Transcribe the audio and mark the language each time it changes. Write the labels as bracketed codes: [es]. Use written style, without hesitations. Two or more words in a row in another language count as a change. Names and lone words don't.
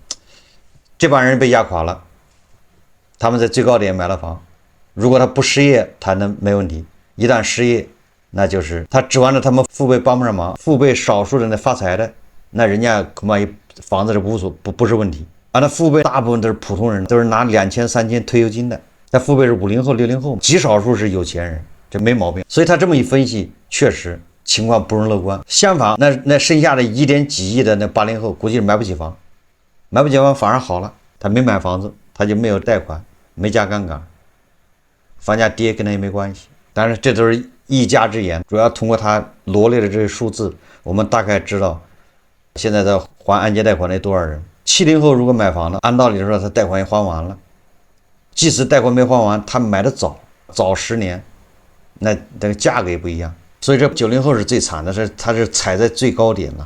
[zh] 這幫人被壓垮了，他們在最高點買了房，如果他不失業，他能沒問題；一旦失業，那就是他指望着他們父輩幫不上忙，父輩少数人的發財的，那人家恐怕房子是不是問題啊。那父輩大部分都是普通人，都是拿2000、3000退休金的。那父輩是50後、60後，極少數是有錢人，這沒毛病。所以他這麼一分析，確實情況不容樂觀。相反，那剩下的1點幾億的那80後，估計是買不起房，買不起房反而好了，他沒買房子，他就没有貸款，沒加槓桿，房價跌跟他也沒關係。當然，這都是一家之言，主要通過他羅列的這些數字，我們大概知道現在在還按揭貸款的多少人。70後如果買房了，按道理說他貸款也還完了，即使貸款沒還完，他買的早10年， 那这個價格也不一樣。所以這90後是最慘的，是它是踩在最高點了。